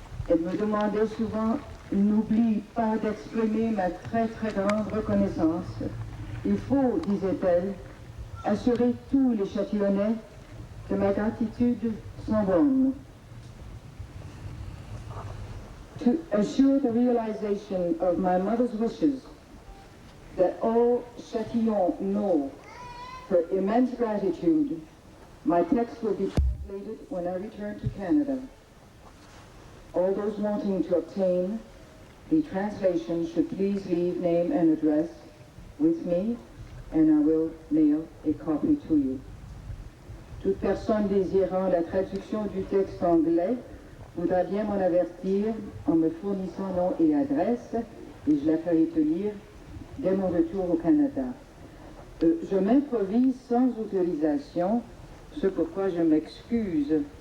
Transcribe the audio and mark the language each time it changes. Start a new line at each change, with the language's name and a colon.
French: Elle me demandait souvent, n'oublie pas d'exprimer ma très très grande reconnaissance. Il faut, disait-elle, assurer tous les Châtillonnais que ma gratitude sans borne.
English: To assure the realization of my mother's wishes that all Châtillons know her immense gratitude, my text will be translated when I return to Canada. All those wanting to obtain the translation should please leave name and address with me, and I will mail a copy to you.
French: Toute personne désirant la traduction du texte anglais voudra bien m'en avertir en me fournissant nom et adresse, et je la ferai tenir dès mon retour au Canada. Je m'improvise sans autorisation, ce pourquoi je m'excuse.